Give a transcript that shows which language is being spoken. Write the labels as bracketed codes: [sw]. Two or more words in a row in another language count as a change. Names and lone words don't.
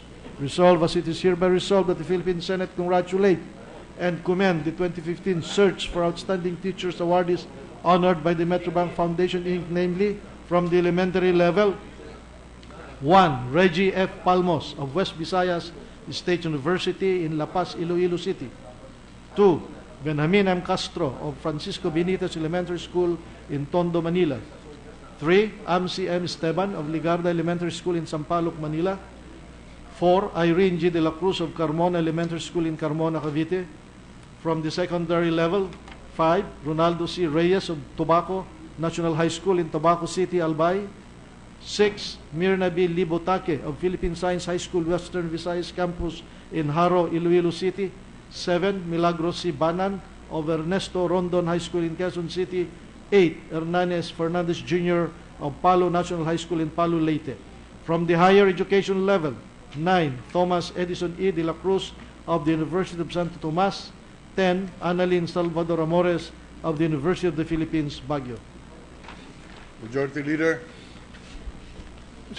[en] Resolved as it is hereby resolved that the Philippine Senate congratulate and commend the 2015 search for outstanding teachers awardees honored by the Metrobank Foundation, Inc., namely from the elementary level: 1. Reggie F. Palmos of West Visayas State University in La Paz, Iloilo City. 2. Benjamin M. Castro of Francisco Benitez Elementary School in Tondo, Manila. 3. Amsi M. Esteban of Ligarda Elementary School in Sampaloc, Manila. 4. Irene G. De La Cruz of Carmona Elementary School in Carmona, Cavite. From the secondary level: 5. Ronaldo C. Reyes of Tobacco National High School in Tobacco City, Albay. 6. Mirna B. Libotake of Philippine Science High School, Western Visayas Campus in Haro, Iloilo City. 7. Milagros C. Banan of Ernesto Rondon High School in Quezon City. 8. Hernanes Fernandez Jr. of Palo National High School in Palo, Leyte. From the higher education level: 9. Thomas Edison E. De La Cruz of the University of Santo Tomas. 10, Annalyn Salvador Amores of the University of the Philippines, Baguio. Majority Leader. Mr.